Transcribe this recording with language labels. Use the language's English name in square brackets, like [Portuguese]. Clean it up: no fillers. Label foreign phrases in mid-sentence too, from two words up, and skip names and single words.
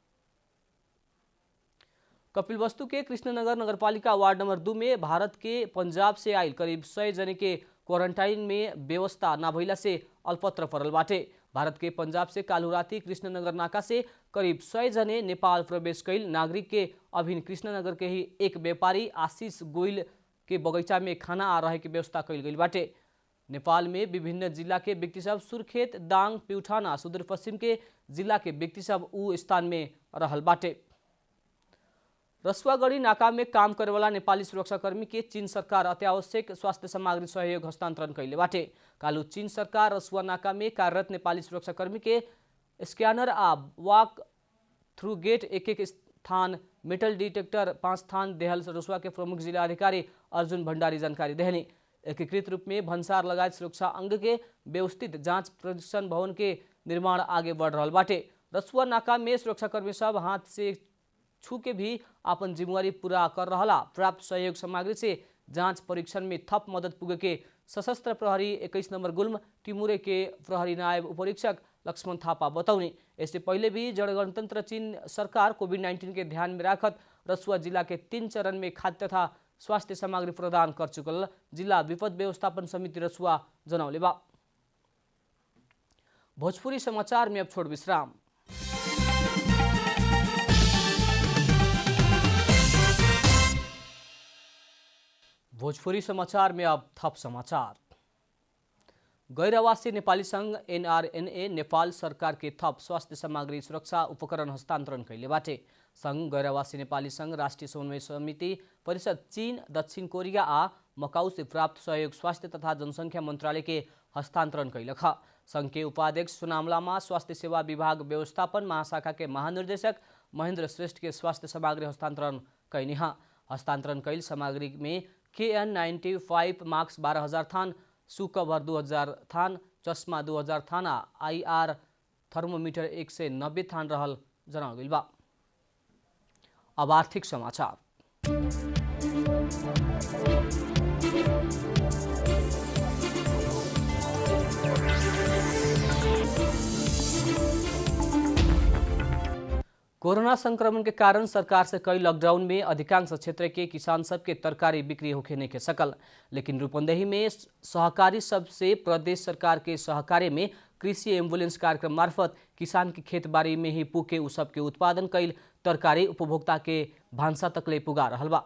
[Bhojpuri] कपिलवस्तु के कृष्णनगर नगरपालिका वार्ड नंबर 2 में भारत के पंजाब से आयल करीब 100 जने के क्वारंटाइन में व्यवस्था न भइला से अल्पत्र पड़ल बाटे। भारत के पंजाब से काल्हु राति कृष्णनगर नाका से करीब 100 जने नेपाल प्रवेश कैल नागरिक के अभिन कृष्णनगर के ही एक व्यापारी आशीष गोइल के बगैचा में खाना आ रहे के व्यवस्था कैल गई बाटे। नेपाल में विभिन्न जिला के व्यक्ति सब सुर्खेत, दाङ, प्युठान, सुदूरपश्चिम के जिला के व्यक्ति सब उ स्थान में रहल बाटे। रसुवागढ़ी नाका में काम करे वाला नेपाली सुरक्षाकर्मी के चीन सरकार अत्यावश्यक स्वास्थ्य सामग्री सहयोग हस्तांतरण कैले बाटे। कालू चीन सरकार रसुवा नाका में कार्यरत नेपाली सुरक्षाकर्मी के स्कैनर आ [English] walk through gate [Bhojpuri] एक स्थान, [English] metal detector [Bhojpuri] 5 स्थान देहल रसुवा के प्रमुख जिला अधिकारी अर्जुन भंडारी जानकारी देहनी। एकीकृत रूप में भन्सार लगायत सुरक्षा अंग के व्यवस्थित जांच प्रदर्शन भवन के निर्माण आगे बढ़ रहा बाटे। रसुवा नाका में सुरक्षाकर्मी सब हाथ से छू के भी अपन जिम्मेवारी पूरा कर रहा। प्राप्त सहयोग सामग्री से जांच परीक्षण में थप मदद पुगे के सशस्त्र प्रहरी 21 नंबर गुल्म टिमुरे के प्रहरी नायब उपरीक्षक लक्ष्मण थापा बताउने। इससे पहले भी गणतंत्र चीन सरकार कोभिड-19 के ध्यान में राखत रसुआ जिला के 3 चरण में खाद्य तथा स्वास्थ्य सामग्री प्रदान कर चुकल जिला विपद व्यवस्थापन समिति रसुआ जनौले बा। भोजपुरी समाचार में अब छोड़ विश्राम। भोजपुरी समाचार में अब थप समाचार। गैर आवासीय नेपाली संघ एनआरएनए नेपाल सरकार के थप स्वास्थ्य सामग्री सुरक्षा उपकरण हस्तांतरण कैले बाटे। संघ गैर आवासीय नेपाली संघ राष्ट्रिय समन्वय समिति परिषद चीन, दक्षिण कोरिया आ मकाऊ से प्राप्त सहयोग स्वास्थ्य तथा जनसंख्या मंत्रालय के हस्तांतरण कैलक। संघ के उपाध्यक्ष सुनाम लामा स्वास्थ्य सेवा विभाग व्यवस्थापन महाशाखा के महानिर्देशक महेंद्र श्रेष्ठ के स्वास्थ्य सामग्री हस्तांतरण कैनी। हस्तांतरण कैल सामग्री में KN95 मास्क 12,000 थान, सू कवर 2,000 थान, चश्मा 2,000 थान आ IR थर्मोमीटर 190 थान रहल जनावल गइल बा। अब आर्थिक समाचार। कोरोना संक्रमण के कारण सरकार से कई लॉकडाउन में अधिकांश क्षेत्र के किसान सब के तरकारी बिक्री होखे नहीं के सकल, लेकिन रूपंदेही में सहकारी सब से प्रदेश सरकार के सहकार्य में कृषि एम्बुलेंस कार्यक्रम मार्फत किसान के खेत बाड़ी में ही पुके उ सब के उत्पादन कैल तरकारी उपभोक्ता के भान्सा तकले पुगा रहल बा।